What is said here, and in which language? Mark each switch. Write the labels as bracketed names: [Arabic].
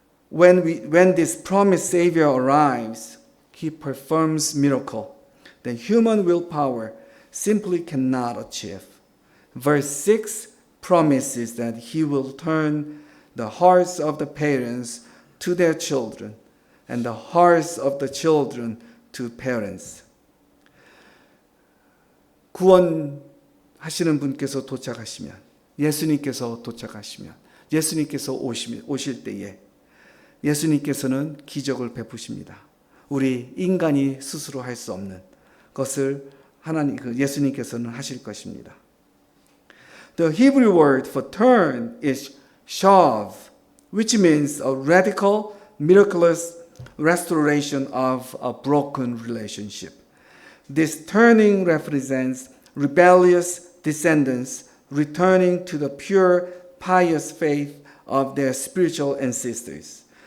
[English] when this promised Savior arrives, he performs miracle that human willpower simply cannot achieve. Verse 6 promises that he will turn the hearts of the parents to their children and the hearts of the children to parents. [Korean] 구원하시는 분께서 도착하시면, 예수님께서 도착하시면, 예수님께서 오실 때에 예수님께서는 기적을 베푸십니다. 우리 인간이 스스로 할 수 없는 것을 예수님께서는 하실 것입니다. [English] The Hebrew word for turn is shav, which means a radical, miraculous restoration of a broken relationship. This turning represents rebellious descendants returning to the pure, pious faith of their spiritual ancestors.